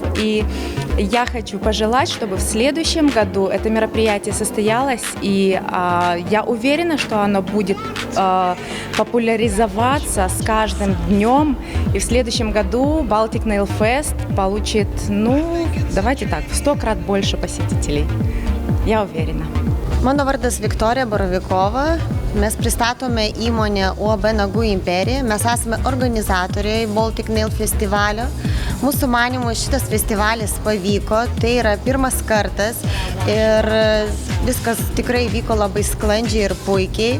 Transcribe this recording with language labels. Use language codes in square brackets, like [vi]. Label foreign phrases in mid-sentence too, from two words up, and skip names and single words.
[ru] И я хочу пожелать, чтобы в следующем году это мероприятие состоялось, и я уверена, что оно будет популяризоваться с каждым днем, и в следующем году Baltic Nail Fest получит, давайте так, в 100 крат больше посетителей. Я уверена. [lt] Mano vardas Viktorija Borovikova. Mes pristatome įmonę UAB Nagų imperija. Mes esame organizatoriai Baltic Nail festivalio. Mūsų manymu šitas festivalis pavyko. Tai yra pirmas kartas ir viskas tikrai vyko labai sklandžiai ir puikiai.